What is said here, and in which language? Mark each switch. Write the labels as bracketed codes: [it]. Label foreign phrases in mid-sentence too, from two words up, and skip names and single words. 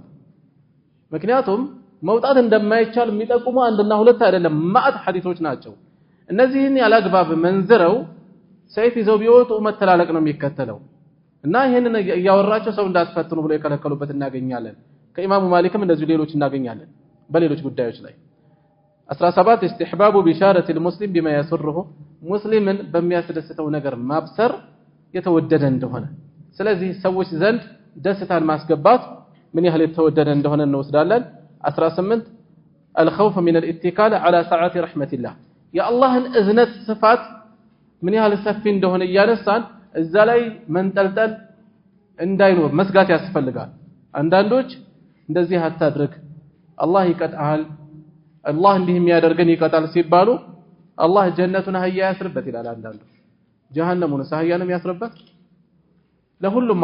[am] ምክንያቱም መውጣት እንደማይቻል የሚጠቁሙ አንድና ሁለት አይደለም ማአት ሐዲሶች ናቸው እነዚህን ያላግባብ መንዝረው ሰይፍ ይዘው ቢወጡ መተላለቅ ነው የሚከተለው እና ይሄንን ያወራቸው ሰው እንዳትፈትኑ ብለው የከለከሉበት እናገኛለን ከኢማሙ ማሊክም እንደዚህ ሌሎች እናገኛለን በሌሎች ጉዳዮች ላይ 17 استحباب [ar] بشارة المسلم بما يسره [am] مسلمን በሚያስደስተው ነገር ማብሰር የተወደደ እንደሆነ ስለዚህ ሰዎች ዘንድ ደስታን ማስገባት ምን ያህል የተወደደ እንደሆነ እንወስዳለን 18 [ar] الخوف من الاتكال على سعة رحمة الله يا الله اذنت صفات [am] ምን ያህል ሰፊ እንደሆነ ያነሳን እዛ ላይ መንጠልጠል እንዳይኖር መስጋት ያስፈልጋል አንዳንዶች እንደዚህ አታድርግ አላህ ይቀጣል አላህ እንዲህ የሚያደርገን ይቀጣል ሲባሉ አላህ ጀነቱን አህያ ያስርበት ይላል አንዳንዱ ጀሃነሙን አህያንም ያስርበት ለሁሉም